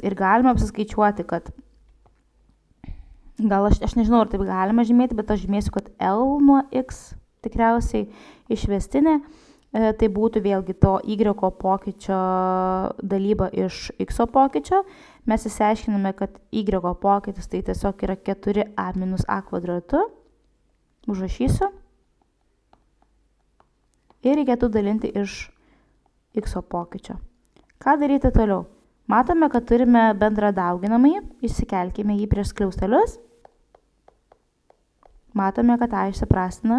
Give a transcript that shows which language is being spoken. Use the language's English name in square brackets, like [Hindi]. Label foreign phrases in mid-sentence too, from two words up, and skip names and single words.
[Lithuanian] Ir galima apsiskaičiuoti, kad gal aš nežinau, ar taip galima žymėti, bet aš žymėsiu, kad L nuo X tikriausiai išvestinė, tai būtų vėlgi to y pokyčio dalyba iš x pokyčio. Mes įsiaiškiname, kad y pokytis tai tiesiog yra 4a minus a kvadratu. Užrašysiu. Ir reikėtų dalinti iš x pokyčio. Ką daryti toliau? Matome, kad turime bendrą dauginamąjį. Išsikelkime jį prieš skliaustelius. Matome, kad a išsiprastina.